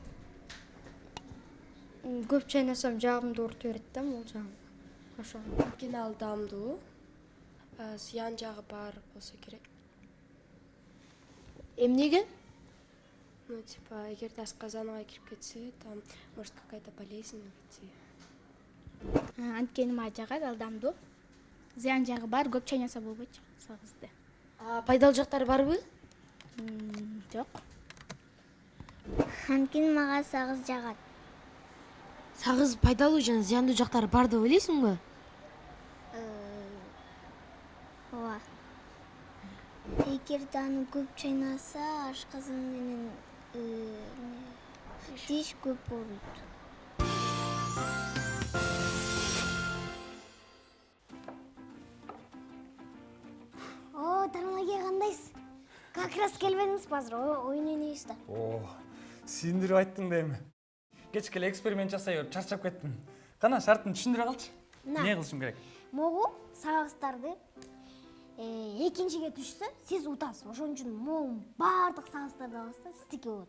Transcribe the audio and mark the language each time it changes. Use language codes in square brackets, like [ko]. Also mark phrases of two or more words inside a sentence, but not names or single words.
[ky] Көп чайнасам жаагымды оорутуп берет да, бул жагым. Ошо. Анткени ал даамдуу, зыян жагы бар болсо керек. Эмнеге? Эгерде ашказаныңа кирип кетсе, [ru] там может какая-то болезнь быть. [ky] Анткени мага жагат, ал даамдуу. Зыян жагы бар, көп чайнаса болбойт сагызды. А пайдалуу жактары барбы? Жок. Анткени мага сагыз жагат. Сагыз пайдалуу жана зыяндуу жактары бар деп ойлойсуңбу? Ооба. Эгерде аны көп чайнаса, ашказан менен тиш көп ооруйт. Тармаге кандайсыз? [ru] Как раз [ky] келбедиңизби азыр? Оюн ойнойбуз да. Сүйүндүрүп айттың да эми. Кечке эле эксперимент жасай берип чарчап кеттим. Кана шартын түшүндүрө калчы. Эмне кылышым керек? Могу сагыздарды экинчиге түшсө, сиз утасыз. Ошон үчүн могу баардык сагыздарды аласыз, сиздики болот.